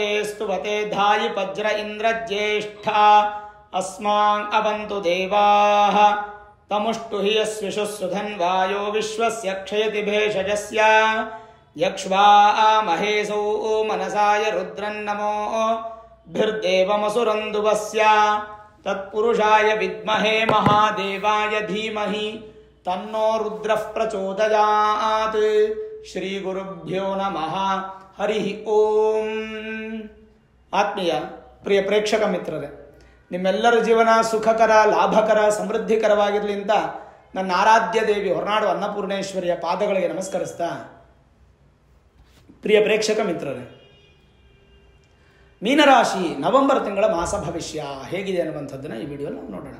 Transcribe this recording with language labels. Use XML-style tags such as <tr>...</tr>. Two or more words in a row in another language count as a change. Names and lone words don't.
<sa>ಸ್ತುವತೆ ಧಾಯಿ ವಜ್ರ ಇಂದ್ರಜ್ಯೇಷ್ಠ ಅಸ್ಮಾನ್ ಅವಂತು ದೇವಾಃ ತಮುಷ್ಟು ಹಿ ಯಸ್ವಿಷು ಸುಧನ್ವಾಯೋ ವಿಶ್ವಸ್ಯ ಕ್ಷಯತಿ ಭೇಷಜಸ್ಯ ಯಕ್ಷ್ವಾ ಮಹೇಶೌ ಮನಸಾಯ ರುದ್ರನ್ನಮೋ ಭಿರ್ದೇವಮಸುರಂದುವಸ್ಯ ತತ್ಪುರುಷಾಯ ವಿದ್ಮಹೇ ಮಹಾದೇವಾಯ ಧೀಮಹಿ ತನ್ನೋ ರುದ್ರಃ ಪ್ರಚೋದಯಾತ್. ಶ್ರೀ ಗುರುಭ್ಯೋ ನಮಃ. ಹರಿ ಓಂ.</sa> <kn>ಆತ್ಮೀಯ ಪ್ರಿಯ ಪ್ರೇಕ್ಷಕ ಮಿತ್ರರೇ, ನಿಮ್ಮೆಲ್ಲರ ಜೀವನ ಸುಖಕರ, ಲಾಭಕರ, ಸಮೃದ್ಧಿಕರವಾಗಿರಲಿ ಅಂತ ನನ್ನ ಆರಾಧ್ಯ ದೇವಿ ಹೊರನಾಡು ಅನ್ನಪೂರ್ಣೇಶ್ವರಿಯ ಪಾದಗಳಿಗೆ ನಮಸ್ಕರಿಸ್ತಾ, ಪ್ರಿಯ ಪ್ರೇಕ್ಷಕ ಮಿತ್ರರೇ, ಮೀನರಾಶಿ ನವೆಂಬರ್ ತಿಂಗಳ ಮಾಸ ಭವಿಷ್ಯ ಹೇಗಿದೆ ಅನ್ನುವಂಥದ್ದನ್ನು ಈ ವಿಡಿಯೋದಲ್ಲಿ ನಾವು ನೋಡೋಣ.</kn>